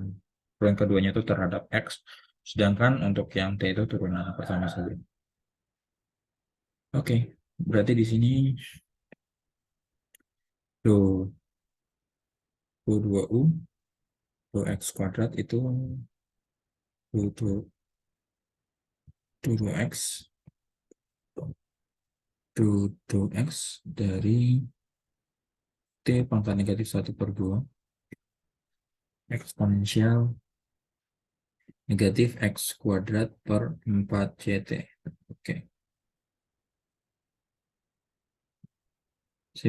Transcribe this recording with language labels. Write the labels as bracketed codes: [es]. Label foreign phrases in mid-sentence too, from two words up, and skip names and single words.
[id] Turunan keduanya itu terhadap X, sedangkan untuk yang T itu turunan pertama saja. Oke, berarti di sini do U2U do X kuadrat itu do X do X dari T pangkat negatif 1/2 eksponensial negatif X kuadrat per 4 CT. Oke, sip.